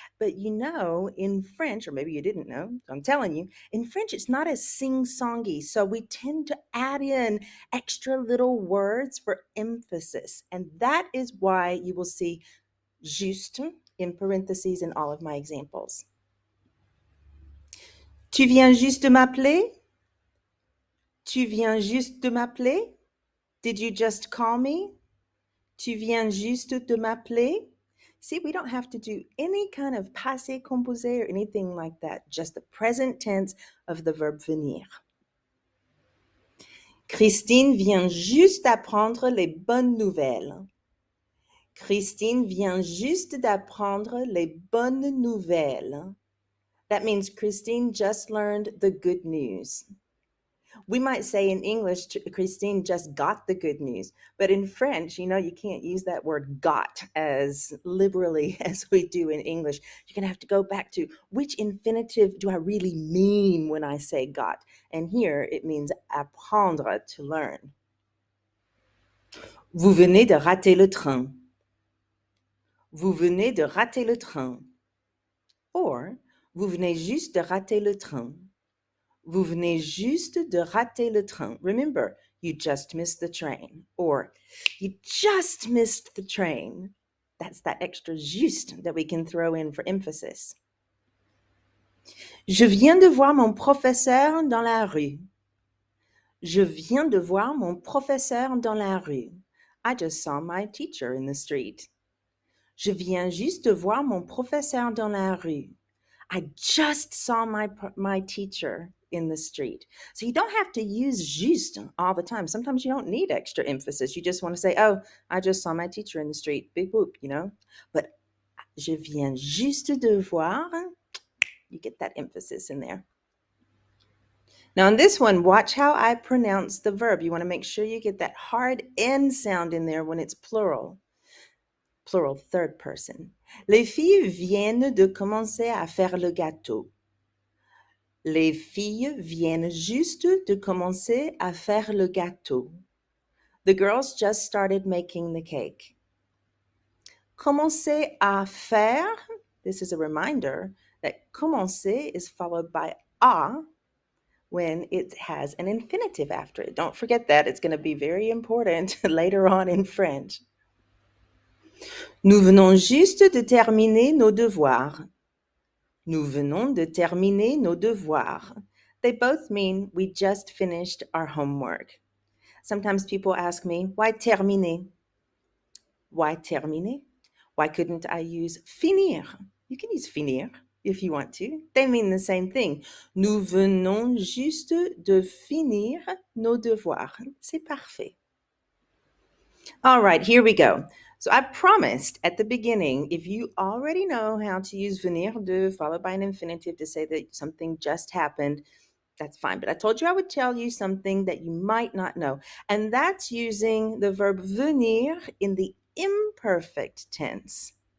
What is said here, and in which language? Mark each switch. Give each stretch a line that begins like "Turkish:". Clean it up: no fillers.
English: But you know, in French, or maybe you didn't know, I'm telling you, in French, it's not as sing-songy. So we tend to add in extra little words for emphasis. And that is why you will see juste in parentheses in all of my examples.
French: Tu viens juste de m'appeler? Tu viens juste de m'appeler?
English: Did you just call me?
French: Tu viens juste de m'appeler?
English: See, we don't have to do any kind of passé composé or anything like that, just the present tense of the verb venir.
French: Christine vient juste d'apprendre les bonnes nouvelles. Christine vient juste d'apprendre les bonnes nouvelles.
English: That means Christine just learned the good news. We might say in English, Christine just got the good news. But in French, you know, you can't use that word got as liberally as we do in English. You're going to have to go back to which infinitive do I really mean when I say got? And here it means apprendre, to learn.
French: Vous venez de rater le train. Vous venez de rater le train. Or, vous venez juste de rater le train. Vous venez juste de rater le train.
English: Remember, you just missed the train. Or, you just missed the train. That's that extra juste that we can throw in for emphasis.
French: Je viens de voir mon professeur dans la rue. Je viens de voir mon professeur dans la rue.
English: I just saw my teacher in the street.
French: Je viens juste de voir mon professeur dans la rue.
English: I just saw my teacher in the street. So you don't have to use juste all the time. Sometimes you don't need extra emphasis. You just want to say, oh, I just saw my teacher in the street. Big whoop, you know?
French: But je viens juste de voir.
English: You get that emphasis in there. Now, in this one, watch how I pronounce the verb. You want to make sure you get that hard N sound in there when it's plural. Plural, third person.
French: Les filles viennent de commencer à faire le gâteau. Les filles viennent juste de commencer à faire le gâteau.
English: The girls just started making the cake.
French: Commencer à faire,
English: this is a reminder that commencer is followed by à when it has an infinitive after it. Don't forget that. It's going to be very important later on in French.
French: Nous venons juste de terminer nos devoirs. Nous venons de terminer nos devoirs.
English: They both mean we just finished our homework. Sometimes people ask me, why terminer? Why terminer? Why couldn't I use finir? You can use finir if you want to. They mean the same thing.
French: Nous venons juste de finir nos devoirs. C'est parfait.
English: All right, here we go. So I promised at the beginning, if you already know how to use venir de followed by an infinitive to say that something just happened, that's fine. But I told you I would tell you something that you might not know. And that's using the verb venir in the imperfect tense.